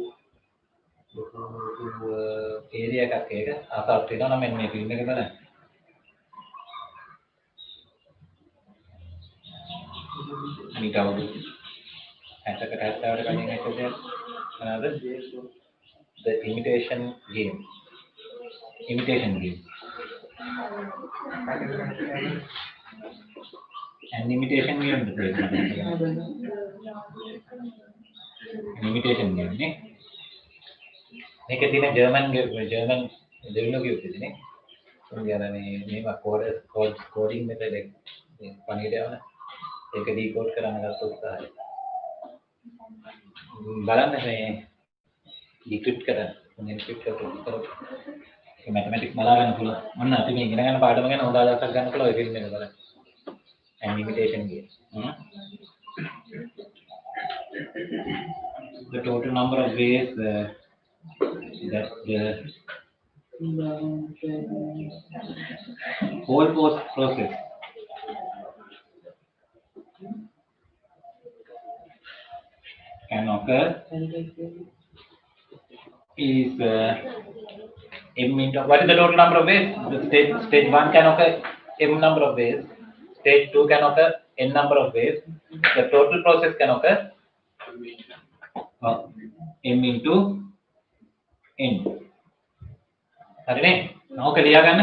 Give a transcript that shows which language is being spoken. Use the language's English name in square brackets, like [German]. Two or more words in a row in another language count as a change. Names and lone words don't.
[Sinhala] area එකක් ඒක ආසාවක් තියෙනවා නම් මේ ෆිල්ම් එක බලන්න මේක අවුරුදු 60කට 70කට කලින් හිටපු මොනවාද the imitation game and imitation game imitation game නේ මේකේ තියෙන ජර්මන් දෙවියෝ කියුවේ නේ මේ [English] coding method [Sinhala] එක පණිවිඩ යවන ඒක ඩිකෝඩ් කරන්න ගත්ත උත්සාහය බලන්න මේ ඩික්‍රිප්ට් කරන්න එන්ක්‍රිප්ට් කරලා ඒ මැතමැටික්ස් බලා ගන්න පුළුවන් මොන්න අපි මේ ඉගෙන ගන්න පාඩම ගැන හොඳ අදහසක් ගන්න පුළුවන් ඔය ෆිල්ම් එක බලන්න and imitation game [English] the total number of ways that the whole process can occur is m into what is the total number of ways the stage 1 can occur m number of ways stage 2 can occur n number of ways the total process can occur m into n [Sinhala] හරිනේ නෝක ලියා ගන්න